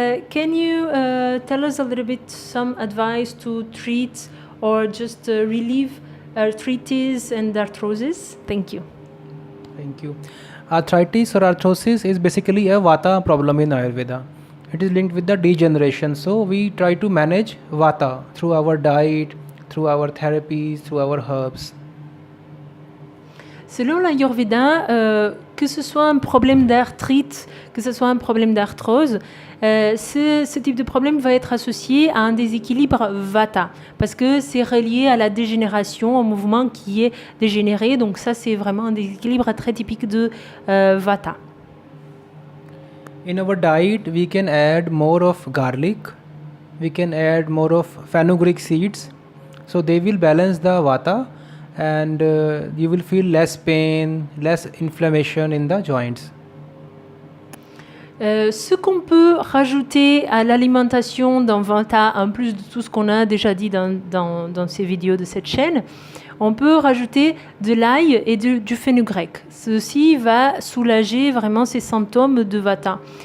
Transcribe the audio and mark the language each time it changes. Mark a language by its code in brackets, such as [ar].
[en] Can you tell us a little bit some advice to treat or just relieve arthritis and arthrosis? Thank you. Thank you. Arthritis or arthrosis is basically a vata problem in Ayurveda. It is linked with the degeneration. So we try to manage vata through our diet, through our therapies, through our herbs. [fr] Selon l'Ayurveda, que ce soit un problème d'arthrite, que ce soit un problème d'arthrose, ce type de problème va être associé à un déséquilibre vata, parce que c'est relié à la dégénération, au mouvement qui est dégénéré. Donc ça, c'est vraiment un déséquilibre très typique de vata. [en] In our diet, we can add more of garlic. We can add more of fenugreek seeds. So they will balance the vata and you will feel less pain, less inflammation in the joints. [fr] Ce qu'on peut rajouter à l'alimentation dans Vata, en plus de tout ce qu'on a déjà dit dans ces vidéos de cette chaîne, on peut rajouter de l'ail et du fenugrec. Ceci va soulager vraiment ces symptômes de Vata.